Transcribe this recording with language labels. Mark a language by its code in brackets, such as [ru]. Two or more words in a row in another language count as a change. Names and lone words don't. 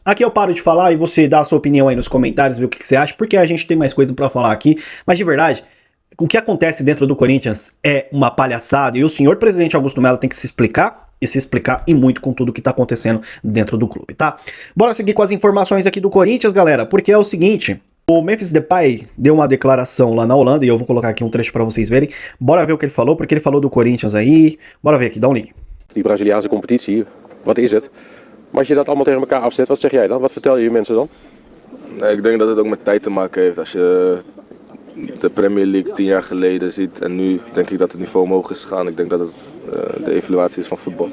[pt] Aqui eu paro de falar e você dá a sua opinião aí nos comentários, ver o que você acha, porque a gente tem mais coisa para falar aqui, mas de verdade, o que acontece dentro do Corinthians é uma palhaçada e o senhor presidente Augusto Melo tem que se explicar e muito com tudo que tá acontecendo dentro do clube, tá? Bora seguir com as informações aqui do Corinthians, galera, porque é o seguinte, o Memphis Depay deu uma declaração lá na Holanda e eu vou colocar aqui um trecho para vocês verem. Bora ver o que ele falou, porque ele falou do Corinthians aí. Bora ver aqui, dá um link. [nl] Die Braziliaanse competitie, wat is het? Maar als je dat allemaal tegen elkaar afzet, wat zeg jij dan? Wat vertel je mensen dan? Nee, ik denk dat het ook met tijd te maken heeft. Als je de Premier League 10 jaar geleden ziet en nu denk ik dat het niveau omhoog is gegaan. Ik denk dat het de evaluatie is van voetbal.